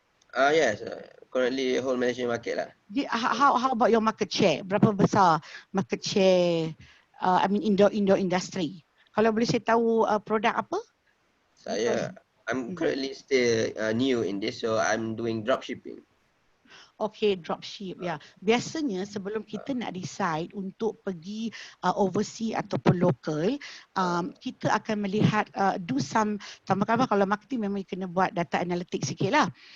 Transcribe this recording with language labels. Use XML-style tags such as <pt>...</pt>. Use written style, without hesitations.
<en>Yes, currently whole Malaysian market lah. How about your market share?</en> <ms>Berapa besar market share indoor industry? Kalau boleh saya tahu produk apa?</ms> <en>I'm currently still new in this, so I'm doing drop shipping.</en> <ms>Okay, dropship ya. Biasanya sebelum kita nak decide untuk pergi overseas ataupun local, kita akan melihat</ms> <en>do some,</en> <ms>tambah-tambah kalau marketing memang kena buat data analytics sikit lah.</ms>